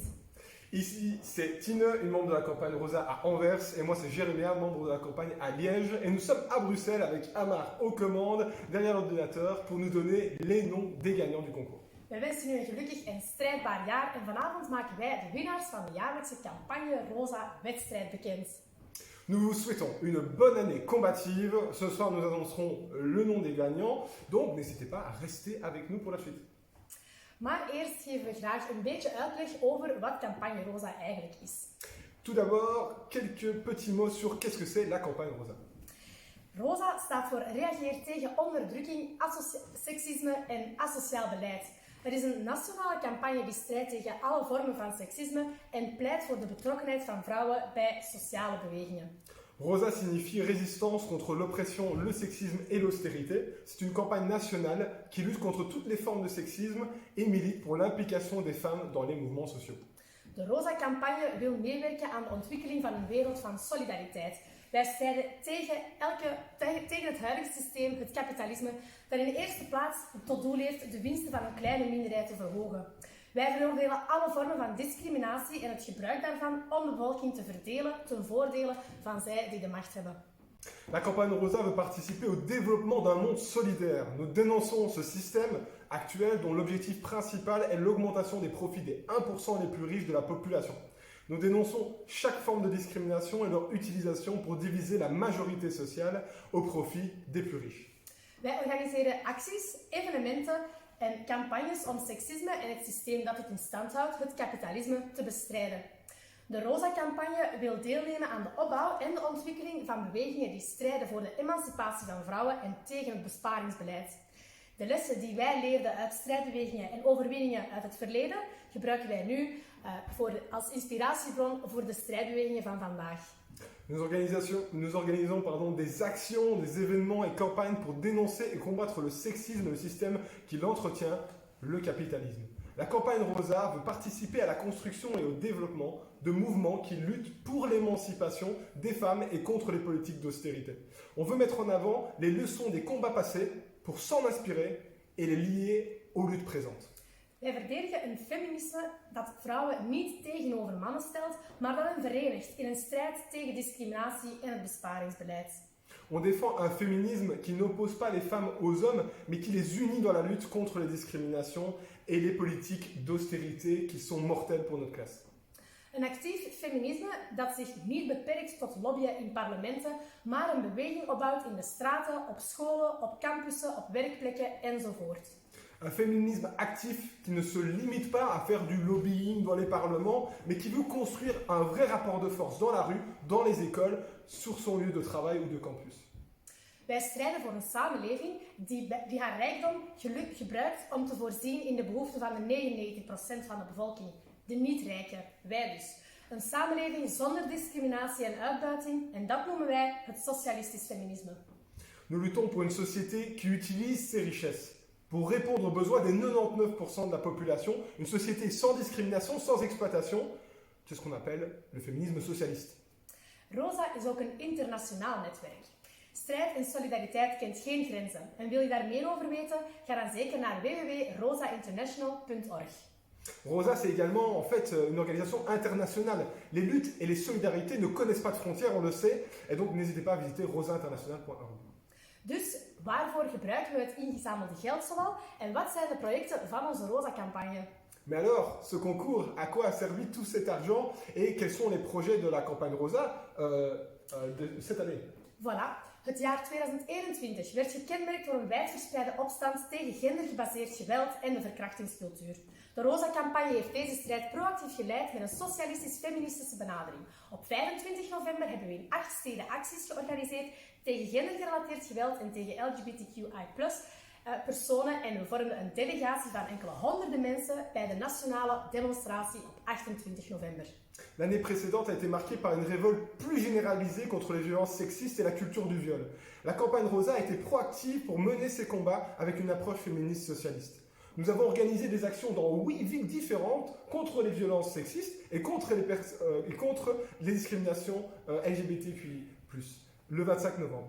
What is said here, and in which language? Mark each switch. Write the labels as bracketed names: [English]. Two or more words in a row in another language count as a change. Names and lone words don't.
[French] Ici, c'est Tine, une membre de la campagne Rosa à Anvers, et moi c'est Jérémia, membre de la campagne à Liège, et nous sommes à Bruxelles avec Amar aux commandes, derrière l'ordinateur, pour nous donner les noms des gagnants du concours. [Dutch] We wensen u een gelukkig en strijdbaar jaar en vanavond maken wij de winnaars van de jaarlijkse Campagne Rosa wedstrijd bekend. [French] Nous vous souhaitons une bonne année combative. Ce soir, nous annoncerons le nom des gagnants, donc n'hésitez pas à rester avec nous pour la suite. [Dutch] Maar eerst geven we graag een beetje uitleg over wat Campagne Rosa eigenlijk is. [French] Tout d'abord, quelques petits mots sur qu'est-ce que c'est la campagne Rosa. [Dutch] ROSA staat voor Reageer tegen onderdrukking, seksisme en asociaal beleid. Het is een nationale campagne die strijdt tegen alle vormen van seksisme en pleit voor de betrokkenheid van vrouwen bij sociale bewegingen. [French] ROSA signifie résistance contre l'oppression, le sexisme et l'austérité. C'est une campagne nationale qui lutte contre toutes les formes de sexisme et milite pour l'implication des femmes dans les mouvements sociaux. [Dutch] De ROSA-campagne wil meewerken aan de ontwikkeling van een wereld van solidariteit. Wij strijden tegen het huidige systeem, het kapitalisme, dat in de eerste plaats tot doel heeft de winsten van een kleine minderheid te verhogen. Wij veroordelen alle vormen van discriminatie en het gebruik daarvan om de bevolking te verdelen ten voordele van zij die de macht hebben. [French] La campagne Rosa veut participer au développement d'un monde solidaire. Nous dénonçons ce système actuel dont l'objectif principal est l'augmentation des profits des 1% les plus riches de la population. Nous dénonçons chaque forme de discrimination et leur utilisation pour diviser la majorité sociale au profit des plus riches. [Dutch] Wij organiseren acties, evenementen en campagnes om seksisme en het systeem dat het in stand houdt, het kapitalisme, te bestrijden. De ROSA-campagne wil deelnemen aan de opbouw en de ontwikkeling van bewegingen die strijden voor de emancipatie van vrouwen en tegen het besparingsbeleid. De lessen die wij leerden uit strijdbewegingen en overwinningen uit het verleden gebruiken wij nu als inspiratiebron voor de strijdbewegingen van vandaag. [French] Nous organisons des actions, des événements et campagnes pour dénoncer et combattre le sexisme, le système qui l'entretient, le capitalisme. La campagne Rosa veut participer à la construction et au développement de mouvements qui luttent pour l'émancipation des femmes et contre les politiques d'austérité. On veut mettre en avant les leçons des combats passés pour s'en inspirer et les lier aux luttes présentes. [Dutch] Wij verdedigen een feminisme dat vrouwen niet tegenover mannen stelt, maar dat hen verenigt in een strijd tegen discriminatie en het besparingsbeleid. [French] On défend un féminisme qui n'oppose pas les femmes aux hommes, mais qui les unit dans la lutte contre les discriminations et les politiques d'austérité qui sont mortelles pour notre classe. [Dutch] Een actief feminisme dat zich niet beperkt tot lobbyen in parlementen, maar een beweging opbouwt in de straten, op scholen, op campussen, op werkplekken enzovoort. [French] Un féminisme actif qui ne se limite pas à faire du lobbying dans les parlements, mais qui veut construire un vrai rapport de force dans la rue, dans les écoles, sur son lieu de travail ou de campus. [Dutch] Wij strijden voor een samenleving die haar rijkdom gebruikt om te voorzien in de behoeften van de 99% van de bevolking. De niet-rijken, wij dus. Een samenleving zonder discriminatie en uitbuiting, en dat noemen wij het socialistisch feminisme. [French] Nous luttons pour une société qui utilise ses richesses pour répondre aux besoins des 99% de la population, une société sans discrimination, sans exploitation. C'est ce qu'on appelle le féminisme socialiste. [Dutch] ROSA is ook een internationaal netwerk. Strijd en solidariteit kent geen grenzen. En wil je daar meer over weten? Ga dan zeker naar www.rosainternational.org. [French] ROSA, c'est également en fait une organisation internationale. Les luttes et les solidarités ne connaissent pas de frontières, on le sait, et donc n'hésitez pas à visiter rosainternational.org. [Dutch] Dus waarvoor gebruiken we het ingezamelde geld zoal en wat zijn de projecten van onze ROSA-campagne? [French] Mais alors, ce concours, à quoi a servi tout cet argent et quels sont les projets de la campagne Rosa de cette année? Voilà. [Dutch] Het jaar 2021 werd gekenmerkt door een wijdverspreide opstand tegen gendergebaseerd geweld en de verkrachtingscultuur. De ROSA-campagne heeft deze strijd proactief geleid met een socialistisch-feministische benadering. Op 25 november hebben we in 8 steden acties georganiseerd tegen gendergerelateerd geweld en tegen LGBTQI+ personen en we vormden een delegatie van enkele honderden mensen bij de nationale demonstratie op 28 november. [French] L'année précédente a été marquée par une révolte plus généralisée contre les violences sexistes et la culture du viol. La campagne Rosa a été proactive pour mener ces combats avec une approche féministe socialiste. Nous avons organisé des actions dans 8 villes différentes contre les violences sexistes et contre les discriminations LGBTQI+, le 25 novembre.